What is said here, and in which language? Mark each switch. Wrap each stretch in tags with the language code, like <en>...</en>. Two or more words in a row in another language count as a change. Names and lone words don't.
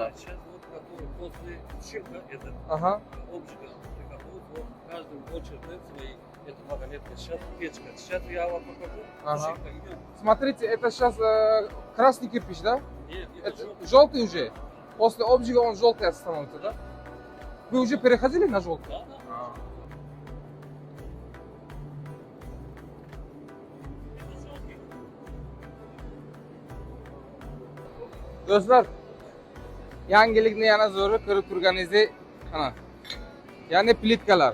<ru>Да, сейчас вот который после сушилка этот обжига приготовит, вот каждый очередь свои это вагонетка. Сейчас печка. Сейчас я вам покажу. Сушилка идет. Смотрите, это сейчас красный кирпич, да? Нет, Это желтый уже. После обжига он желтый становится, да? Вы уже переходили на желтый? Да, да.</ru> <uz>Do'stlar, yangilikni yana zo'ri ko'rib turganingizdek, mana. Ya'ni plitkalar.</uz>